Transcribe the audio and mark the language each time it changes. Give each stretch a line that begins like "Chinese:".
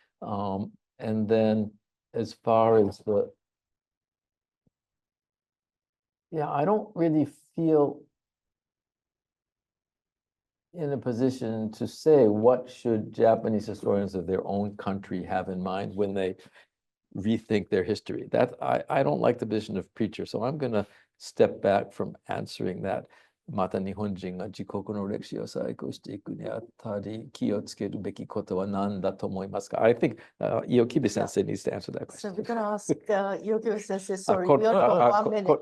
English: And then as far as I don't really feel in a position to say what should Japanese historians of their own country have in mind when they rethink their history. That I don't like the position of preacher, so I'm going to step back from answering that.
Japanese: また日本人が自国の歴史を再興していくにあたり気をつけるべきことは何だと思いますか?
English: I think IOKIBE sensei needs to answer that question. So we're going to ask IOKIBE sensei, sorry, we only got 1 minute.